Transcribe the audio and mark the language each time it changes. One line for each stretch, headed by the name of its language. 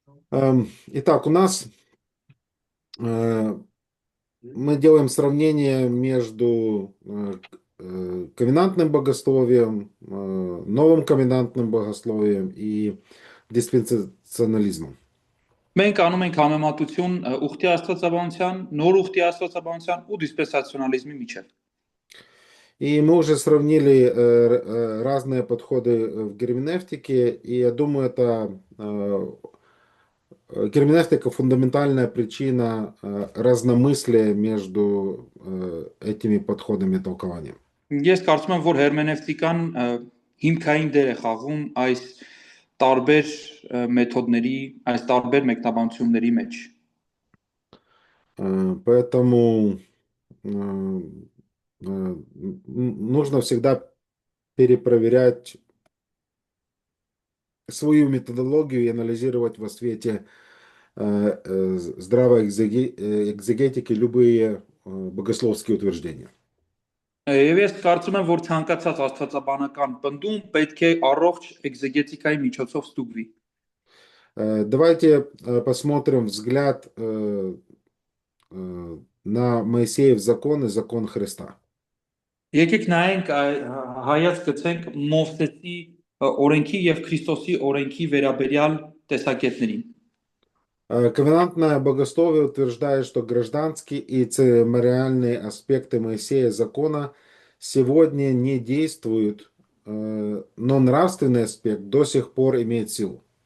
Russian: Итак, у нас э, мы делаем сравнение между ковенантным богословием, новым ковенантным богословием и диспенсационализмом.
Armenian: Մենք անում ենք համեմատություն ուխտի աստվածաբանության, նոր ուխտի աստվածաբանության ու դիսպենսացիոնալիզմի միջև։
Russian: И мы уже сравнили разные подходы в герменевтике, и я думаю, это герменевтика фундаментальная причина разномыслия между этими подходами толкования.
Armenian: Ես կարծում եմ, որ հերմենևտիկան հիմքային դեր է խաղում այս տարբեր մեթոդների, այս տարբեր մեկնաբանությունների մեջ։
Russian: Поэтому нужно всегда перепроверять свою методологию и анализировать во свете здравой экзегетики любые богословские утверждения.
Armenian: Եվ ես կարծում եմ, որ ցանկացած աստվածաբանական պնդում պետք է առողջ էքզեգետիկայի միջոցով ստուգվի։
Russian: Давайте посмотрим взгляд на Моисеев закон и закон Христа.
Armenian: Եկեք նայենք հայաց գցենք Մովսեսի օրենքի եւ Քրիստոսի օրենքի վերաբերյալ տեսակետներին։
Russian: Ковенантное богословие утверждает, что гражданские и церемониальные аспекты Моисея закона сегодня не действуют, но нравственный аспект до сих пор имеет силу.